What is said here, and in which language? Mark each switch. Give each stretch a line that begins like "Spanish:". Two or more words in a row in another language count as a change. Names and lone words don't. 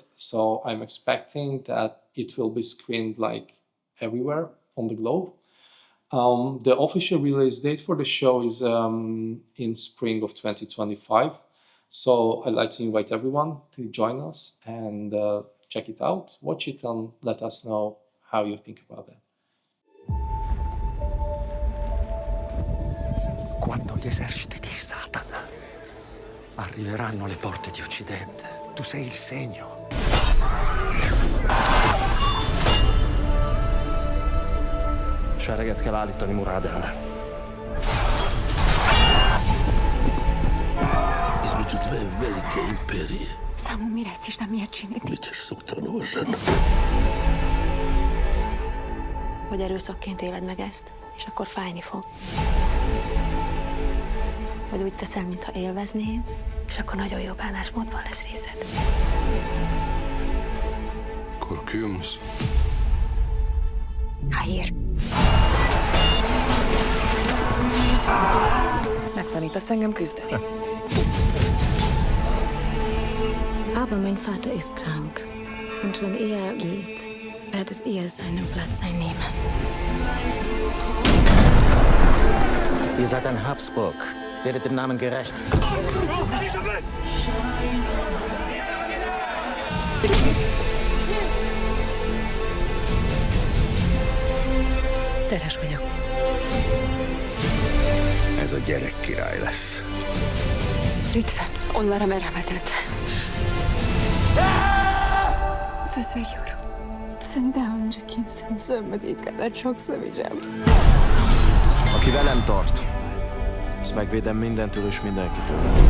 English: So I'm expecting that it will be screened like everywhere on the globe. The official release date for the show is in spring of 2025. So I'd like to invite everyone to join us and check it out, watch it, and let us know how you think about that.
Italian: Quando gli eserciti di Satana arriveranno alle porte di Occidente, tu sei il segno.
Hungarian: Sereget kell állítani Murád ellen.
Serbian: Između dve velike imperije. Samo mi reci šta mi je činiti. Bit ćeš sultanova žena.
Hungarian: Hogy erőszakként éled meg ezt, és akkor fájni fog. Vagy úgy teszel, mintha élveznéd, és akkor nagyon jó bánásmódban lesz részed.
Turkish: Korkümus. Hayır.
Hungarian: Megtanítasz engem küzdeni.
German: Aber mein Vater ist krank. Und wenn er geht, werdet ihr seinen Platz einnehmen. Ihr seid ein Habsburg. Werdet dem Namen gerecht.
Hungarian: Teres vagyok. Ez a gyerek király lesz.
Turkish: Lütfen, onlara merhamet et. Söz veriyorum. Seni daha önce kimsenin sevmediği kadar çok seveceğim.
Hungarian: Aki velem tart, azt megvédem mindentől és mindenkitől.